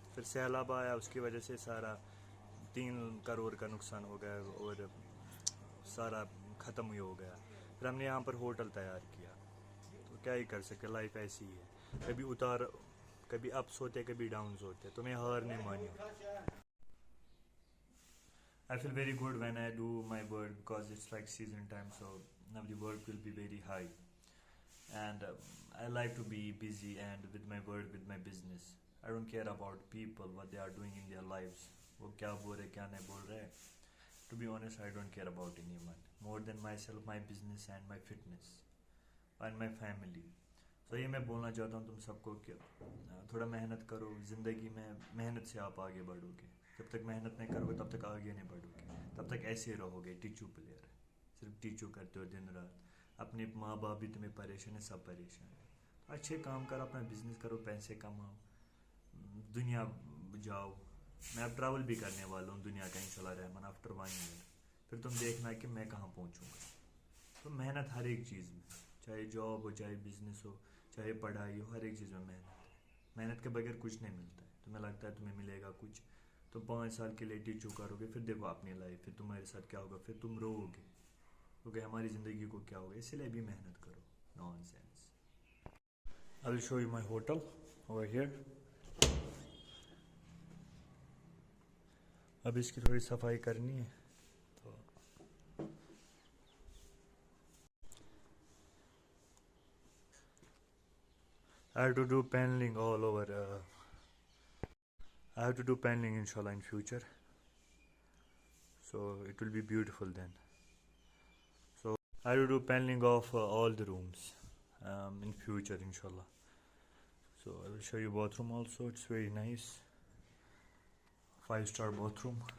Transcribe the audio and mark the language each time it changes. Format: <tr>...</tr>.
<ur>پھر سیلاب آیا, اس کی وجہ سے سارا 3 کروڑ کا نقصان ہو گیا اور سارا ختم ہی ہو گیا. پھر ہم نے یہاں پر ہوٹل تیار کیا. تو کیا ہی کر سکتے, لائف ایسی ہی ہے. کبھی اتار, کبھی اپس ہوتے, کبھی ڈاؤنز ہوتے. تو میں ہار نہیں مانی.</ur> <en>I feel very good when I do my work because it's like season time, so now the work will be very high. And I like to be busy and with my work, with my business. I don't care about people, what they are doing in their lives.</en> <ur>وہ کیا بول رہے کیا نہیں بول رہے.</ur> <en>To be honest, I don't care about anyone more than myself, my business and my fitness and my family.</en> <ur>So یہ میں بولنا چاہتا ہوں تم سب کو کہ تھوڑا محنت کرو. زندگی میں محنت سے آپ آگے بڑھو گے. جب تک محنت نہیں کرو گے تب تک آگے نہیں بڑھو گے. تب تک ایسے ہی رہو گے ٹیچو پلیئر, صرف ٹیچو کرتے ہو دن رات. اپنے ماں باپ بھی تمہیں پریشان ہے, سب پریشان ہے. اچھے کام کرو, اپنا بزنس کرو, پیسے کماؤ, دنیا جاؤ. میں اب ٹریول بھی کرنے والا ہوں دنیا کا انشاءاللہ رحمان آفٹر</ur> <en>1 year.</en> <ur>پھر تم دیکھنا کہ میں کہاں پہنچوں گا. تو محنت ہر ایک چیز میں, چاہے جاب ہو, چاہے بزنس ہو, چاہے پڑھائی ہو, ہر ایک چیز میں محنت ہے. محنت کے بغیر کچھ نہیں ملتا ہے. تمہیں لگتا ہے تمہیں ملے گا کچھ, تو 5 سال کے لیے ٹیچو کرو گے, پھر دیکھو اپنی لائف, پھر تمہارے ساتھ کیا ہوگا, پھر تم رو گے کیونکہ ہماری زندگی کو کیا ہوگا. اسی لیے بھی محنت کرو.</ur> <en>Nonsense. I will show you my hotel over here.</en> <ur>اب اس کی تھوڑی صفائی کرنی ہے تو</ur> <en>I have to do paneling all over. I have to do paneling inshallah in future. So it will be beautiful then. So I have to do paneling of all the rooms in future inshallah. So I will show you bathroom also. It's very nice. 5-star bathroom.</en>